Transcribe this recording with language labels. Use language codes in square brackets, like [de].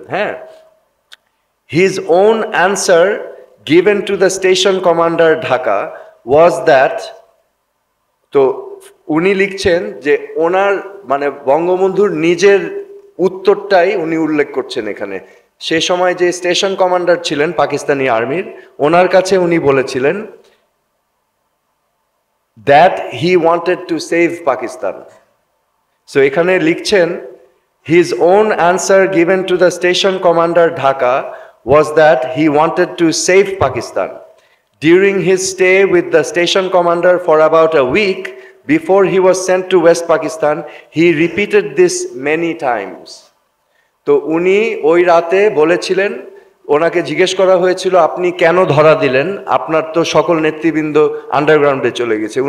[bn] হ্যাঁ, [en] his own answer given to the station commander Dhaka was that, [bn] তো উনি লিখছেন যে ওনার মানে বঙ্গবন্ধুর নিজের উত্তরটাই উনি উল্লেখ করছেন এখানে, সে সময় যে স্টেশন কমান্ডার ছিলেন পাকিস্তানি আর্মির, ওনার কাছে উনি বলেছিলেন [en] That he wanted to save Pakistan. [bn] So এখানে লিখছেন [en] his own answer given to the station commander Dhaka was that he wanted to save Pakistan. During his stay with the station commander for about a week before he was sent to West Pakistan, he repeated this many times. [bn] তো উনি ওই রাতে বলেছিলেন, ওনাকে জিজ্ঞেস করা হয়েছিল আপনি কেন ধরা দিলেন, আপনার তো সকল নেতৃবৃন্দ আন্ডারগ্রাউন্ডে চলে গেছে।